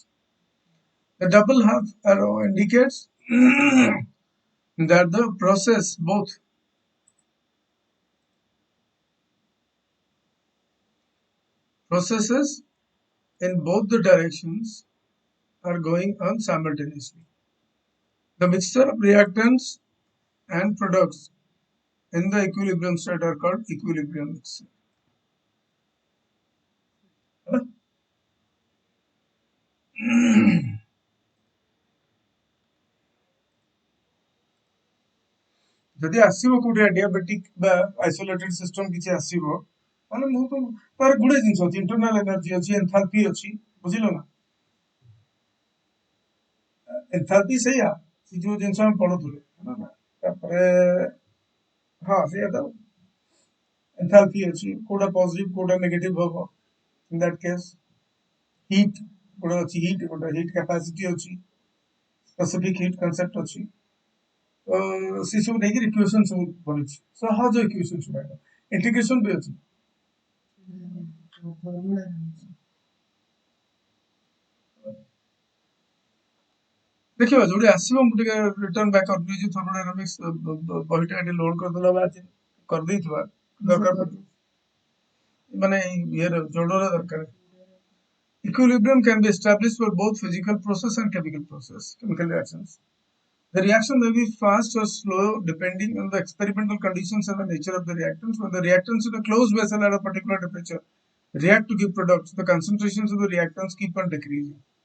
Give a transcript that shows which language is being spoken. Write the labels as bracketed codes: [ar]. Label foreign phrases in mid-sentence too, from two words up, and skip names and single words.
[en] The double half arrow indicates that the both processes in both the directions are going on simultaneously. The mixture of reactants and products in the equilibrium state are called equilibrium mixture. [or] ଯଦି ଆସିବ କୋଉଠି diabetic ବା [en] isolated system [or] କିଛି ଆସିବ ମାନେ ମୁଁ ତ ତାର ଗୁଡେ ଜିନିଷ ଅଛି [en] internal energy [or] ଅଛି enthalpy ଅଛି ବୁଝିଲ ନା enthalpy ସେଇଆ ସେ ଯୋଉ ଜିନିଷ ଆମେ ପଢୁଥିଲେ ନା ତାପରେ ହଁ ସେଇଆ ତ enthalpy ଅଛି କୋଉଟା positive କୋଉଟା negative ହବ [en] in that case heat [or] ଗୋଟେ ଅଛି [en] heat capacity [or] ଅଛି [en] specific heat concept [or] ଅଛି ସେ ସବୁ ନେଇକି ଇକ୍ୱେସନ ସବୁ ବନିଛି ସହଜ ଇକ୍ୱେସନ ସବୁ ଇଣ୍ଟିଗ୍ରେସନ ବି ଅଛି ଦେଖିବା ଯୋଉଠି ଆସିବ ମୁଁ ଟିକେ [en] return back [or] କରିଦେଇଛି ଥର୍ମୋଡାଇନାମିକ୍ସ ବହିଟା ଏଠି ଲୋଡ କରିଦେଲା ବା କରିଦେଇଥିବା ଦରକାର ମାନେ ଇଏର ଯୋଡର ଦରକାର [en] equilibrium can be established for both physical process and chemical process chemical reactions. The reaction may be fast or slow depending on the experimental conditions and the nature of the reactants. When the reactants in a closed vessel at a particular temperature react to give products, the concentrations of the reactants keep on decreasing.